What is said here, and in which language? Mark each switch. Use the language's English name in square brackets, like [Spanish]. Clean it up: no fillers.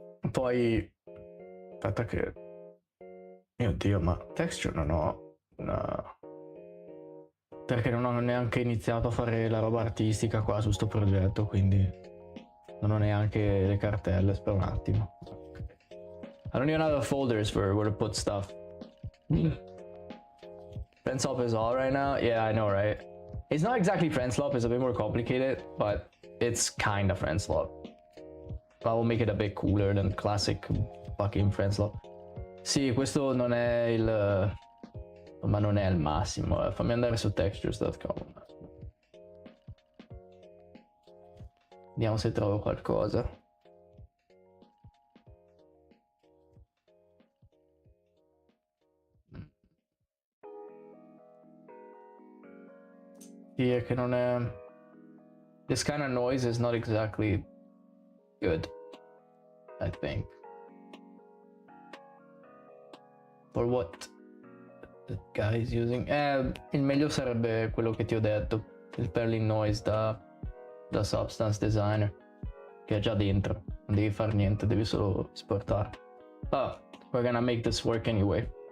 [Italian] Poi aspetta che, mio dio, ma texture non ho, no, perché non ho neanche iniziato a fare la roba artistica qua su sto progetto, quindi non ho neanche le cartelle. Aspetta un attimo. [English] I don't even have the folders for where to put stuff. Friend swap is all right now. Yeah, I know, right? It's not exactly friend swap, it's a bit more complicated, but it's kind of friend swap. I'll make it a bit cooler than classic fucking friends lock. [Italian] Sì, questo non è il... ma non è il massimo. Fammi andare su textures.com. Vediamo se trovo qualcosa. Sì, è che non è... [English] This kind of noise is not exactly good, I think. For what the guy is using. [Italian] Il meglio sarebbe quello che ti ho detto, il Perlin Noise da Substance Designer, che è già dentro, non devi fare niente, devi solo esportare. [English] Oh, we're gonna make this work anyway.